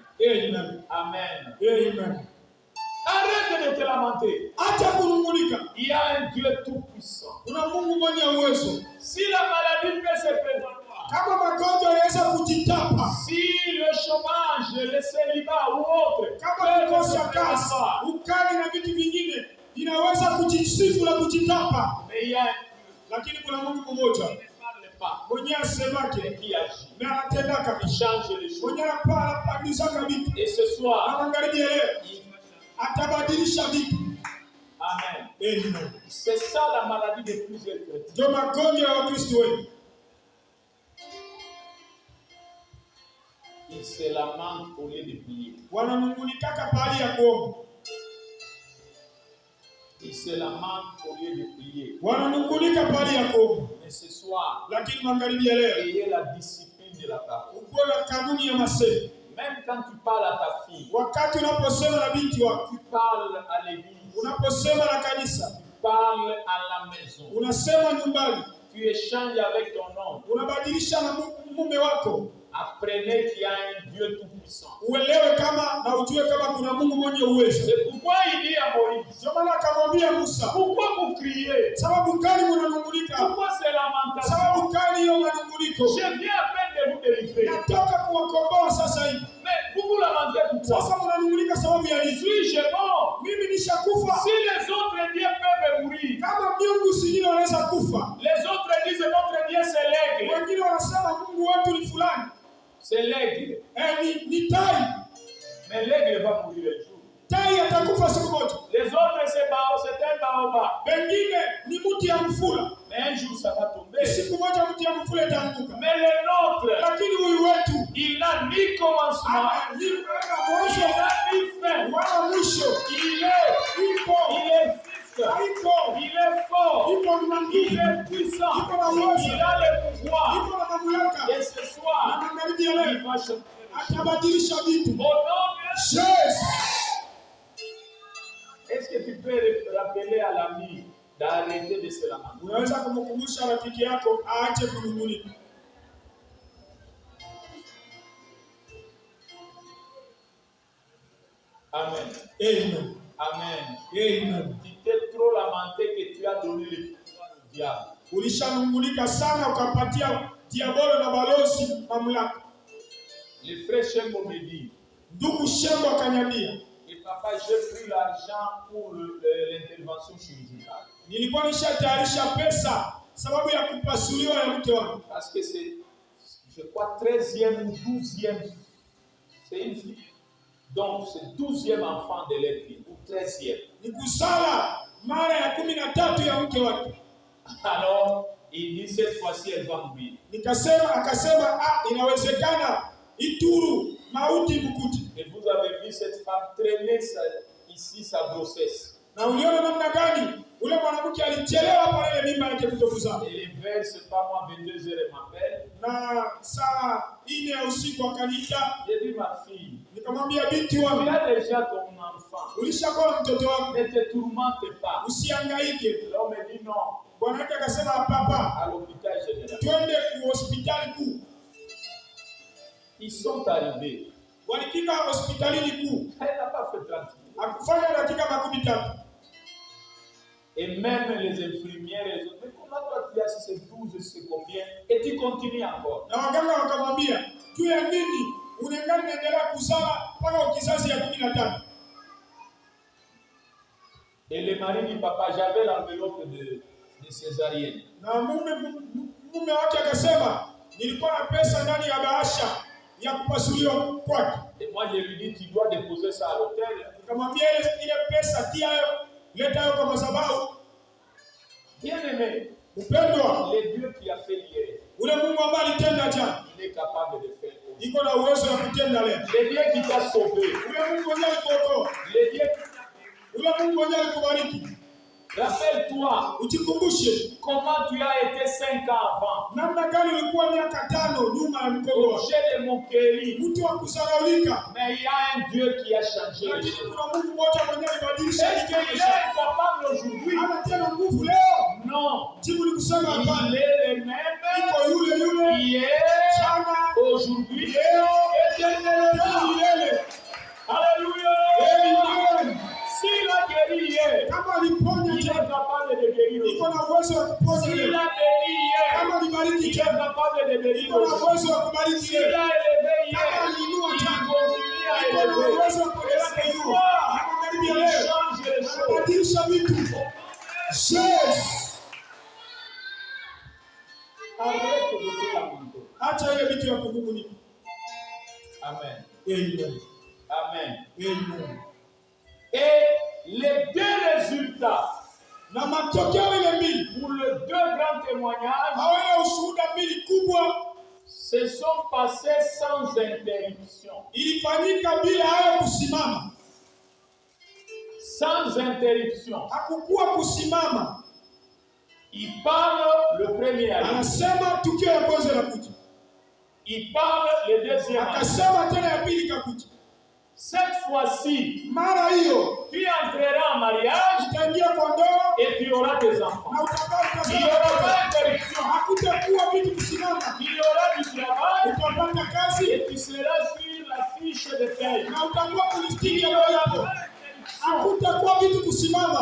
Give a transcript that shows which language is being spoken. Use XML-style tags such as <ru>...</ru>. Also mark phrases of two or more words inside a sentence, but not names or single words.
<fr>Amen. Amen. Amen. Arrête de te lamenter.</fr> <sw>Acha kunung'unika.</sw> <fr>Il y a un Dieu tout-puissant.</fr> <sw>Kuna Mungu mwenye uwezo.</sw> <fr>Si la maladie peut se prévaloir,</fr> <sw>Kama magonjwa yanaweza kujitapa,</sw> <fr>si le chômage, le célibat ou autre,</fr> <sw>kama</sw> <fr>peut se</fr> <sw>kukosa kazi,</sw> <fr>prévaloir,</fr> <sw>ukali na vitu vingine vinaweza kujisifu na kujitapa,</sw> <fr>mais il y a un</fr> <sw>lakini kuna Mungu mmoja</sw> <fr>Dieu qui ne parle pas,</fr> <sw>mwenye asemake</sw> <fr>qui agit,</fr> <sw>na anatendaka,</sw> <fr>qui change les choses.</fr> <sw>mwenye anapandisaka vitu.</sw> <fr>Et ce soir,</fr> <sw>Na magharibi ya leo</sw> <fr>il va changer.</fr> <sw>atabadilisha vitu.</sw> <fr>Amen. Amen. C'est ça la maladie de plusieurs chrétiens.</fr> <sw>Ndio magonjwa ya Wakristo wengi.</sw> <fr>Ils se lamentent au lieu de prier.</fr> <sw>Wananung'unikaka pahali ya kuomba.</sw> <fr>Ils se lamentent au lieu de prier.</fr> <sw>Wananung'unika pahali ya kuomba.</sw> <fr>Mais ce soir,</fr> <sw>Lakini magharibi ya leo</sw> <fr>ayez la discipline de la parole.</fr> <sw>uko na kanuni ya masemi.</sw> <fr>Même quand tu parles à ta fille,</fr> <sw>Wakati unaposema na binti wako,</sw> <fr>tu parles à l'église,</fr> <sw>unaposema na kanisa,</sw> <fr>tu parles à la maison,</fr> <sw>unasema nyumbani,</sw> <fr>tu échanges avec ton homme.</fr> <sw>unabadilisha na mume wako,</sw> <fr>Apprenez qu'il y a un Dieu tout-puissant.</fr> <sw>uelewe kama na ujue kama kuna Mungu mwenye uwezo.</sw> <fr>C'est pourquoi il dit à Moïse,</fr> <sw>Ndio maana akamwambia Musa,</sw> <fr>pourquoi vous criez?</fr> <sw>sababu gani mnanung'unika?</sw> <fr>Pourquoi ces lamentations?</fr> <sw>Sababu gani hiyo manung'uniko?</sw> <fr>Je viens à peine de vous délivrer.</fr> <sw>Natoka kuwakomboa sasa hivi.</sw> <fr>Mais vous vous lamentez pourquoi?</fr> <sw>Sasa mnanung'unika sababu ya nini?</sw> <fr>Suis-je mort?</fr> <sw>Mimi nishakufa.</sw> <fr>Si les autres dieux peuvent mourir,</fr> <sw>Kama miungu singine wanaweza kufa,</sw> <fr>les autres disent notre Dieu c'est l'aigle.</fr> <sw>wengine wanasema Mungu wetu ni fulani,</sw> <fr>C'est l'aigle.</fr> <sw>ni tai.</sw> <fr>Mais l'aigle va mourir un jour.</fr> <sw>Tai atakufa siku moja.</sw> <fr>Les autres c'est un baobab.</fr> <sw>Wengine ni mti ya mfula,</sw> <fr>Mais un jour ça va tomber.</fr> <sw>siku moja mti ya mfula itaanguka.</sw> <fr>Mais le nôtre,</fr> <sw>Lakini huyu wetu</sw> <fr>il n'a ni commencement,</fr> <sw>ni</sw> <fr>il</fr> <sw>mwanzo</sw> <fr>n'a ni fin.</fr> <sw>wala mwisho.</sw> <fr>Il existe,</fr> <sw>Haiko,</sw> <fr>il est fort,</fr> <sw>iko na</sw> <fr>il</fr> <sw>nguvu,</sw> <fr>est puissant,</fr> <sw>iko na uwezo,</sw> <fr>il a le pouvoir.</fr> <sw>iko na mamlaka.</sw> <fr>Et ce</fr> <sw>Na</sw> <fr>soir,</fr> <sw>magharibi ya</sw> <fr>il</fr> <sw>leo</sw> <fr>va changer.</fr> <sw>atabadilisha vitu.</sw> <fr>Au nom de Yes. Est-ce que tu peux rappeler à l'ami d'arrêter de se lamenter?</fr> <sw>Unaweza kumkumbusha rafiki yako aache kunung'unika.</sw> <fr>Amen. Amen. Amen. Amen. Tu t'es trop lamenté que tu as donné le pouvoir au diable.</fr> <sw>Ulishanung'unika sana ukapatia diabolo na balozi mamlaka.</sw> <fr>Le frère Shembo me dit,</fr> <sw>Ndugu Shembo akaniambia,</sw> <fr>et papa, j'ai pris l'argent pour l'intervention chirurgicale.</fr> <sw>nilikuwa nishatayarisha pesa sababu ya kupasuliwa ya mke wangu.</sw> <fr>Parce que c'est, je crois, 13e ou 12e. C'est une fille. Donc, c'est 12e enfant de leur fille, ou 13e.</fr> <sw>Ni kusala mara ya 13 ya mke wake.</sw> <fr>Alors, il dit, cette fois-ci, elle va mourir.</fr> <sw>Akasema inawezekana Ituru mauti mkuti.</sw> <fr>Et vous avez vu cette femme traîner ici sa grossesse.</fr> <sw>Na uliona namna gani ule mwanamke alichelewa hapa ile mimba yake kutokuzaa.</sw> <fr>Et les vers, c'est pas moi, 22h, elle m'appelle.</fr> <sw>Na saa 4 ya usiku akaniita,</sw> <fr>J'ai dit, ma fille,</fr> <sw>nikamwambia binti</sw> <fr>tu</fr> <sw>wangu,</sw> <fr>as déjà ton enfant.</fr> <sw>ulishakuwa mtoto wako,</sw> <fr>Ne te tourmente pas.</fr> <sw>usihangaike.</sw> <fr>L'homme dit non,</fr> <sw>Bwana wake akasema papa,</sw> <fr>à l'hôpital général.</fr> <sw>twende ku hospitali kuu.</sw> <fr>Ils sont arrivés.</fr> <sw>Walifika hospitalini kuu,</sw> <fr>Elle n'a pas fait 30 minutes.</fr> <sw>akufanya dakika 13.</sw> <fr>Et même les infirmières, les autres, mais toi, tu as c'est 12, c'est combien? Et tu continues encore.</fr> <sw>Na waganga wakamwambia, juu ya nini unaendelea naendelea kuzaa mpaka kizazi ya 13?</sw> <fr>Et le mari dit, papa, j'avais l'enveloppe de césarienne.</fr> <sw>Na mume wake akasema, nilikuwa na pesa ndani ya bahasha ya kupasuliwa kwake.</sw> <fr>Et moi, je lui dis, tu dois déposer ça à l'hôtel.</fr> <sw>Nikamwambia ile pesa tia leta hayo kwa madhabahu.</sw> <fr>Bien-aimé,</fr> <sw>mpendwa,</sw> <fr>le Dieu qui a fait hier,</fr> <sw>ule Mungu ambaye alitenda jana,</sw> <fr>il est capable de faire.</fr> <sw>iko na uwezo wa kutenda leo.</sw> <fr>Le Dieu qui t'a sauvé,</fr> <sw>ule Mungu ndiye alikuokoa,</sw> <fr>le Dieu,</fr> <sw>ule Mungu ndiye alikubariki.</sw> <fr>Rappelle-toi,</fr> <sw>ujikumbushe</sw> <fr>comment tu as été 5 ans avant.</fr> <sw>Namna gani ulikuwa miaka 5 nyuma ya mkono wako.</sw> <fr>J'ai de moquerie.</fr> <sw>Mtu wa kusaraulika.</sw> <fr>Mais il y a un Dieu qui a changé.</fr> <sw>Lakini kuna Mungu mmoja mwenyewe alibadilisha.</sw> <fr>Est-ce qu'il est capable aujourd'hui?</fr> <sw>Ana tena nguvu leo?</sw> <fr>Non.</fr> <sw>Jibu ni kusema hapana.</sw> <fr>Il est le même.</fr> <sw>Iko yule</sw> <fr>hier,</fr> <sw>jana,</sw> <fr>aujourd'hui,</fr> <sw>leo,</sw> <fr>éternellement. Alléluia. Amen. S'il a guéri hier,</fr> <sw>kama aliponya</sw> <fr>il est capable de guérir.</fr> <sw>Iko na uwezo wa kuponya.</sw> <fr>S'il a béni hier,</fr> <sw>kama alibariki,</sw> <fr>il est capable de bénir.</fr> <sw>Iko na uwezo wa kubariki.</sw> <fr>S'il a élevé hier,</fr> <sw>kama aliinua</sw> <fr>il</fr> <sw>jana,</sw> <fr>continue à</fr> <sw>Iko na</sw> <fr>élever.</fr> <sw>uwezo wa kuendelea</sw> <fr>Et</fr> <sw>kuinua.</sw> <fr>il change les choses.</fr> <sw>Anabadilisha vitu. Yes.</sw> <fr>Arrête de te lamenter.</fr> <sw>Acha ile vitu ya kunung'unika.</sw> <fr>Amen. Amen. Amen. Amen. Et les deux résultats</fr> <sw>na matokeo ile mbili,</sw> <fr>pour les deux grands témoignages,</fr> <sw>hawa ushuhuda mbili kubwa,</sw> <fr>se sont passés sans interruption.</fr> <sw>Ilifanyika bila hayo kusimama.</sw> <fr>Sans interruption.</fr> <sw>Hakukuwa kusimama.</sw> <fr>Il parle le premier.</fr> <sw>Anasema tukio ya kwanza la kuja.</sw> <fr>Il parle le deuxième.</fr> <sw>Akasema tena ya pili kakuja.</sw> <fr>Cette fois-ci,</fr> <sw>mara hiyo,</sw> <fr>tu entreras en mariage,</fr> <sw>utaingia kwa ndoa</sw> <fr>et tu auras des enfants.</fr> <sw>na utapata.</sw> <fr>Il y aura pas d'interruption.</fr> <sw>Hakutakuwa vitu kusimama.</sw> <fr>Il y aura du travail,</fr> <sw>utapata kazi,</sw> <fr>et tu seras sur la fiche de paie.</fr> <sw>na utakuwa kulistiki ya</sw> <fr>Il</fr> <sw>yako. Hakutakuwa vitu kusimama.</sw>